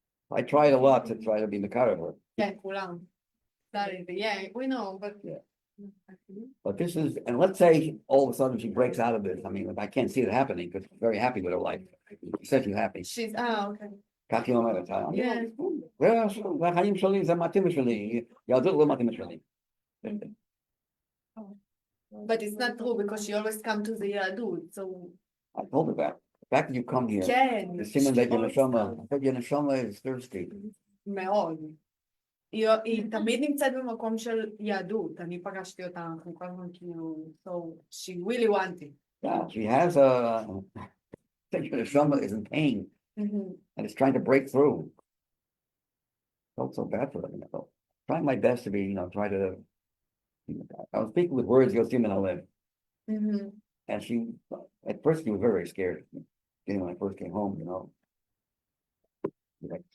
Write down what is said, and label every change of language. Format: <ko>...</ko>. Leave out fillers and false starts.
<en>I tried a lot to try to be Makar,</en> <he>כן, כולם.</he> <en>Yeah, we know, but. Yeah. but this is, and let's say all of a sudden she breaks out of this. I can't see it happening because she's very happy with her life. She said she's happy. She's, okay.</en> <he>כך היא אומרת,</he> <en>Yeah.</en> <he>זה החיים שלי, זה מתאים שלי, יהדות לא מתאים שלי.</he> <en>But it's not true because she always come to the Yadut, so. I told her that. The fact that you come here,</en> <he>כן.</he> <en>the siman that your always neshama, come. I thought your neshama is thirsty.</en> <he>מאוד. היא תמיד נמצאת במקום של יהדות, אני פגשתי אותה, אנחנו כל הזמן כאילו,</he> <en>so she really wanted. Yeah, she has a, I think your neshama is in pain and is trying to break through. Felt so bad for her. Trying my best to be, try to, I was speaking with words, Yosim and Alev. And she, at first she was very scared. When I first came home, Like,</en>